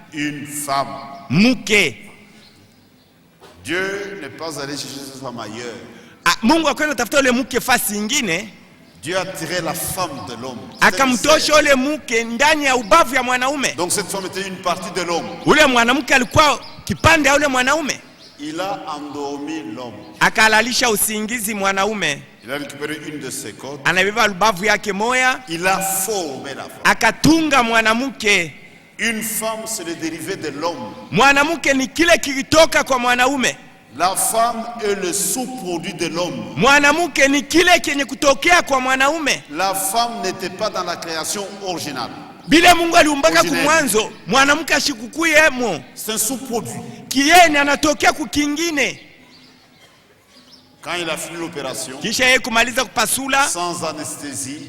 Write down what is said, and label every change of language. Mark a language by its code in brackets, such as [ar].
[fr] Une femme. [sw] Mke. [fr] Dieu n'est pas allé chercher cette femme ailleurs. [sw] Mungu akwenda tafuta ule mke fasi ingine. [fr] Dieu a tiré la femme de l'homme. [sw] Akamtosha ule mke ndani ya ubavu ya mwanaume. [fr] Donc cette femme était une partie de l'homme. [sw] Ule mwanamke alikuwa kipande ya ule mwanaume. [fr] Il a endormi l'homme. [sw] Akalalisha usingizi mwanaume. [fr] Il a récupéré une de ses côtes. [sw] Anabeba ubavu yake moya. [fr] Il a formé la femme. [sw] Akatunga mwanamke. [fr] Une femme, c'est le dérivé de l'homme. [sw] Mwanamke ni kile kilitoka kwa mwanaume. [fr] La femme est le sous-produit de l'homme. [sw] Mwanamke ni kile kenye kutokea kwa mwanaume. [fr] La femme n'était pas dans la création originale. [sw] Bile Mungu aliumbaka kumwanzo, mwanamke ashikukuyemo. [fr] C'est un sous-produit. [sw] Kieni anatokea kukingine. [fr] Quand il a fini l'opération, [sw] Kisha yeye kumaliza kupasula, [fr] sans anesthésie,